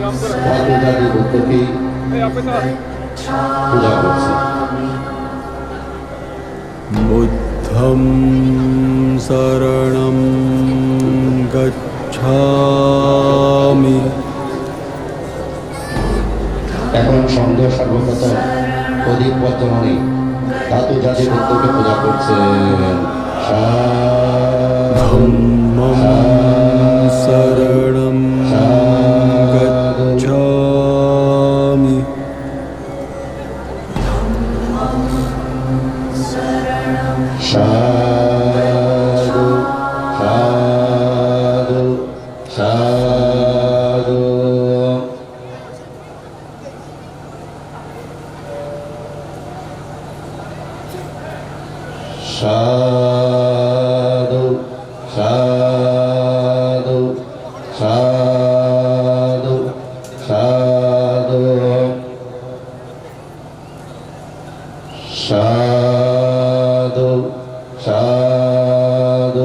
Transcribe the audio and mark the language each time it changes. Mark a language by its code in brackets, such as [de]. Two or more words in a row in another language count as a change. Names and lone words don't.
[bn] বুদ্ধকে পূজা করছে [pi] बुद्धं शरणं गच्छामि। [bn] এখন সন্ধ্যা সর্বপ্রথম প্রদীপ বর্তমানে ধাতু জাতি বুদ্ধকে পূজা করছেন। [pi] धम्मं शरणं गच्छामि। [bn] সাধু সাধু সাধু। সাধু সাধু সাধু সাধু সাধু সাধু।